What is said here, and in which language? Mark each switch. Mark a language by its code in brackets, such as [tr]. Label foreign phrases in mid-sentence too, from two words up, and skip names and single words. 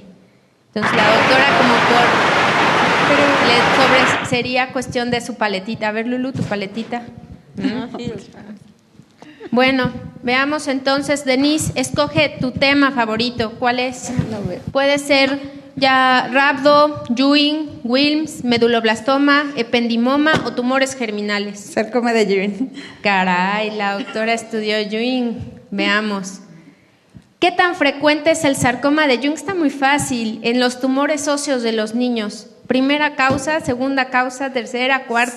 [es] Entonces, la doctora sería cuestión de su paletita. A ver, Lulu, tu paletita. Bueno, veamos entonces, Denise, escoge tu tema favorito. ¿Cuál es? Puede ser ya rhabdo, Ewing, Wilms, meduloblastoma, ependimoma o tumores germinales. Sarcoma de Ewing. Caray, la doctora estudió Ewing. Veamos. ¿Qué tan frecuente es el sarcoma de Ewing? Está muy fácil. En los tumores óseos de los niños. Primera causa, segunda causa, tercera, cuarta.